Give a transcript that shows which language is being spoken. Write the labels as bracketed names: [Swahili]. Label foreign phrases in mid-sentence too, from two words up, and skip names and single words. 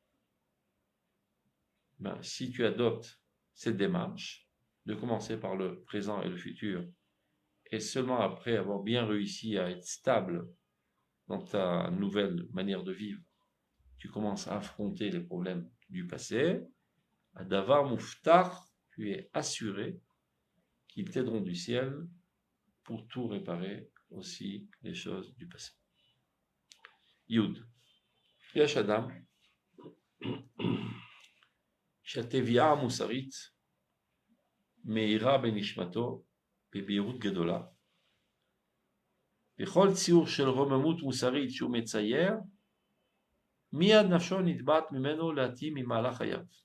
[French] Si tu adoptes cette démarche, de commencer par le présent et le futur, et seulement après avoir bien réussi à être stable dans ta nouvelle manière de vivre, tu commences à affronter les problèmes du passé, à [Hebrew] דבר מופתע, [French] tu es assuré qu'ils t'aideront du ciel pour tout réparer, aussi les choses du passé. [Hebrew] Yud. יש אדם, שהטביעה המוסרית מאירה בנשמתו בבהירות גדולה, וכל ציור של רוממות מוסרית שהוא מצייר, מיד נפשו נתבעת ממנו להתאים ממהלך חייו.